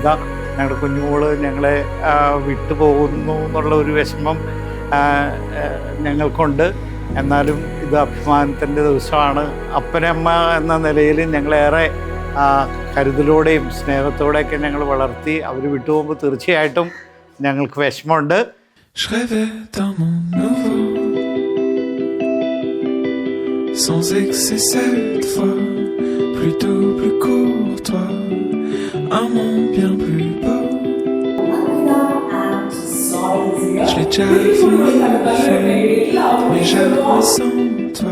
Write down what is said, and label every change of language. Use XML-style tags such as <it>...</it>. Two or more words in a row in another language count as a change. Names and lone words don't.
<ml>ഞങ്ങളുടെ കുഞ്ഞുമോള് ഞങ്ങളെ വിട്ടുപോകുന്നു എന്നുള്ള ഒരു വിഷമം ഞങ്ങൾക്കുണ്ട്. എന്നാലും ഇത് അഭിമാനത്തിൻ്റെ ദിവസമാണ്. അപ്പനമ്മ എന്ന നിലയിൽ ഞങ്ങളേറെ കരുതലോടെയും സ്നേഹത്തോടെയൊക്കെ ഞങ്ങൾ വളർത്തി. അവർ വിട്ടുപോകുമ്പോൾ തീർച്ചയായിട്ടും ഞങ്ങൾക്ക് വിഷമമുണ്ട്.</ml> <fr>Sans excès cette fois, plutôt plus courtois, un monde bien plus beau. Je l'ai déjà fait, mais jamais sans toi.</fr>